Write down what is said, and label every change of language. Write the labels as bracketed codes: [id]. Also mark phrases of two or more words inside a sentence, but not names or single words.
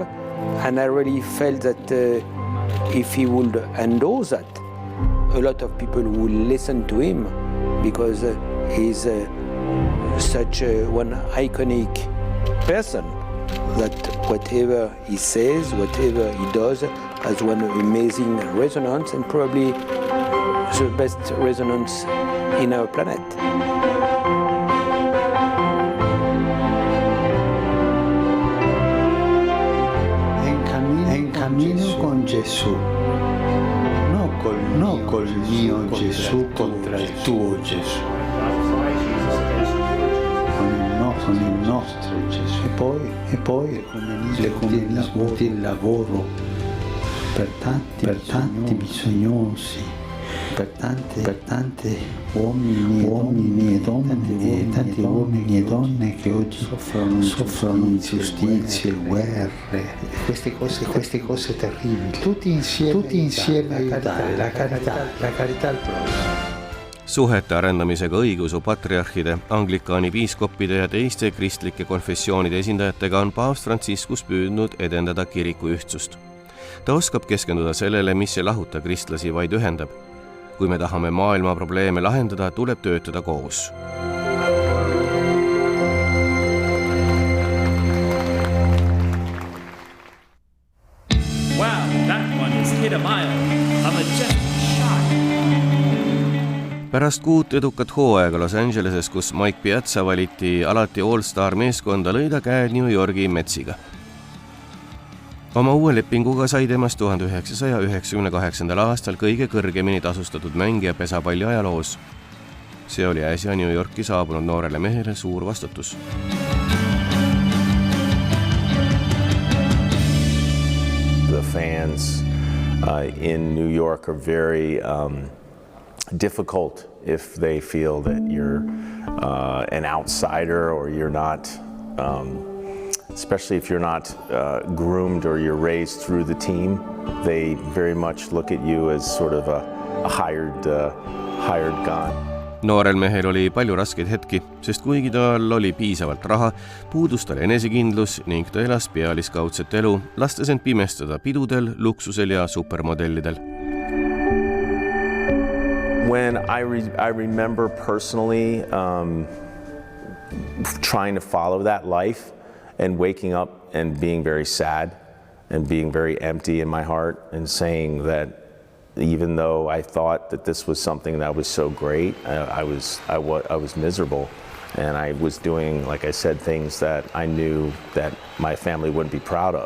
[en] And I really felt that if he would endorse that, a lot of people would listen to him, because he's such one iconic person that whatever he says, whatever he does, has one amazing resonance, and probably the best resonance in our planet. [es] En camino [it] con Gesù, no col mio Gesù contra il tuo Gesù, con il nostro Gesù. E poi l'ecumenismo del lavoro per tanti bisognosi, per tanti uomini e donne, tanti uomini e donne che oggi soffrono ingiustizie, guerre, queste cose terribili. Tutti insieme aiutare, la carità al prossimo. [et] Suhete arendamisega õigeusu patriarhide, anglikaani piiskoppide ja teiste kristlike konfessioonide esindajatega on paavst Franciscus püüdnud edendada kiriku ühtsust. Ta oskab keskenduda sellele, mis ei lahuta kristlasi, vaid ühendab. Kui me tahame maailma probleeme lahendada, tuleb töötada koos. [en] Wow, that one has hit a mile. A majestic shot. [et] Pärast 6 edukat hooaega Los Angeleses, kus Mike Piazza valiti alati All-Star meeskonda, lõi ta käed New Yorgi Metsiga. Oma uue lepinguga sai temast 1998. aastal kõige kõrgemini tasustatud mängija pesapalli ajaloos. See oli äsja New Yorki saabunud noorele mehele suur vastutus. [en] The fans in New York are very difficult if they feel that you're an outsider or you're not, especially if you're not groomed or you're raised through the team. They very much look at you as sort of a hired gun. [et] Noorel mehel oli palju raskeid hetki, sest kuigi tal oli piisavalt raha, puudus tal enesekindlus ning ta elas pealiskaudset elu, lastes end pimestada pidudel, luksusel ja supermodellidel. [en] When I remember personally trying to follow that life and waking up and being very sad and being very empty in my heart and saying that even though I thought that this was something that was so great, I was miserable, and I was doing, like I said, things that I knew that my family wouldn't be proud of.